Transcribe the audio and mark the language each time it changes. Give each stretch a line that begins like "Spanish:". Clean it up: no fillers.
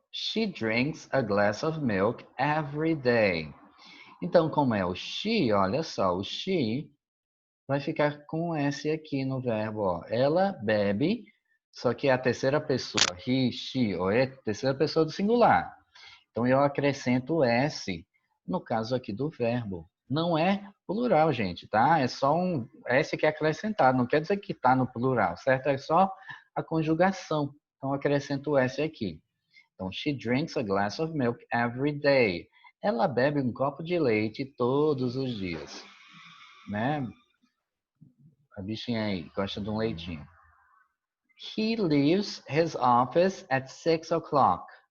English: She drinks a glass of milk every day.
Portuguese: Então, como é o she, olha só, o she vai ficar com S aqui no verbo, ó. Ela bebe, só que é a terceira pessoa, he, she ou it, terceira pessoa do singular. Então eu acrescento o S no caso aqui do verbo. Não é plural, gente, tá? É só um S que é acrescentado, não quer dizer que está no plural, certo? É só a conjugação. Então eu acrescento o S aqui. Então,
English: she drinks a glass of milk every day.
Portuguese: Ela bebe um copo de leite todos os dias, né? A bichinha aí gosta de um leitinho.
English: He leaves his office at 6 o'clock.